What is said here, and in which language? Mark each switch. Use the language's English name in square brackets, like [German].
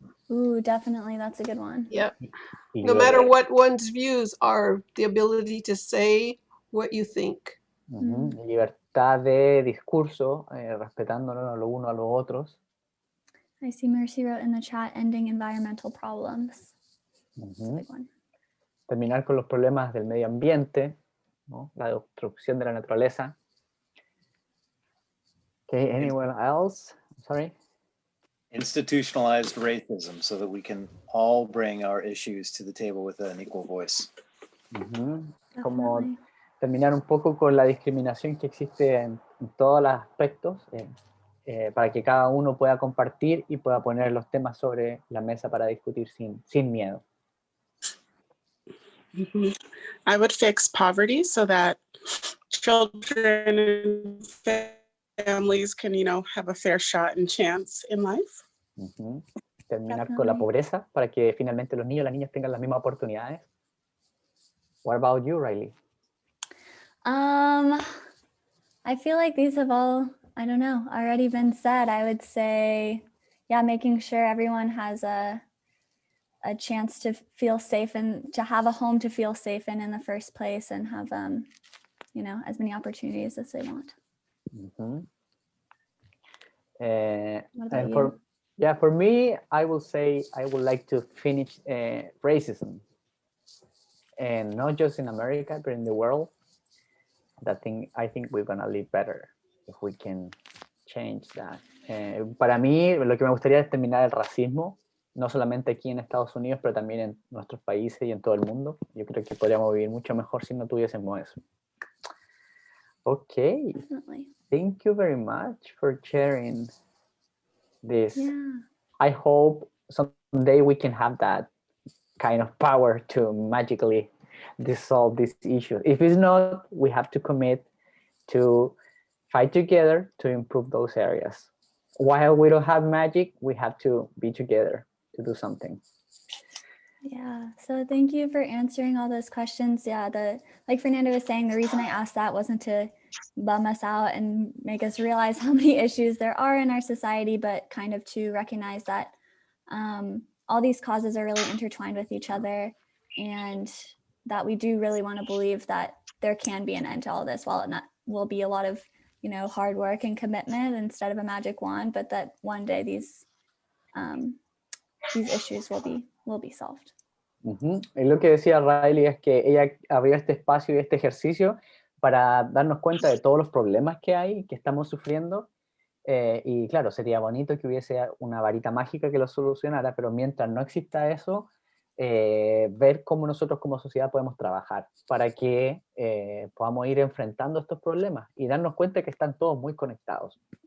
[English] Ooh, definitely, that's a good one. Yep. No matter what one's views are, the ability to say what you think. [Spanish] Libertad de discurso, respetándonos los unos a los otros. [English] I see Mercy wrote in the chat, ending environmental problems. That's a big one. [Spanish] Terminar con los problemas del medio ambiente, ¿no? La destrucción de la naturaleza. [English] Okay, anyone else? Sorry. Institutionalized racism, so that we can all bring our issues to the table with an equal voice. [Spanish] Como terminar un poco con la discriminación que existe en todos los aspectos, para que cada uno pueda compartir y pueda poner los temas sobre la mesa para discutir sin miedo. [English] I would fix poverty so that children and families can, have a fair shot and chance in life. [Spanish] Terminar con la pobreza para que finalmente los niños y las niñas tengan las mismas oportunidades. [English] What about you, Riley? I feel like these have all, I don't know, already been said. I would say, yeah, making sure everyone has a chance to feel safe and to have a home to feel safe in the first place, and have, you know, as many opportunities as they want. Mhm. What about And you? for me, I will say I would like to finish racism, and not just in America, but in the world. I think we're gonna live better if we can change that. [Spanish] Para mí, lo que me gustaría es terminar el racismo, no solamente aquí en Estados Unidos, pero también en nuestros países y en todo el mundo. Yo creo que podríamos vivir mucho mejor si no tuviésemos eso. [English] Okay, Definitely. thank you very much for sharing this. Yeah. I hope someday we can have that kind of power to magically dissolve these issues. If it's not, we have to commit to fight together to improve those areas. While we don't have magic, we have to be together to do something. Yeah, so thank you for answering all those questions. Yeah, like Fernando was saying, the reason I asked that wasn't to bum us out and make us realize how many issues there are in our society, but kind of to recognize that all these causes are really intertwined with each other, and that we do really want to believe that there can be an end to all this. While it will be a lot of, you know, hard work and commitment instead of a magic wand, but that one day these issues will be solved. Uh-huh. [Spanish] Y lo que decía Riley es que ella abrió este espacio y este ejercicio para darnos cuenta de todos los problemas que hay, que estamos sufriendo. Y claro, sería bonito que hubiese una varita mágica que lo solucionara, pero mientras no exista eso, ver cómo nosotros como sociedad podemos trabajar para que podamos ir enfrentando estos problemas y darnos cuenta que están todos muy conectados.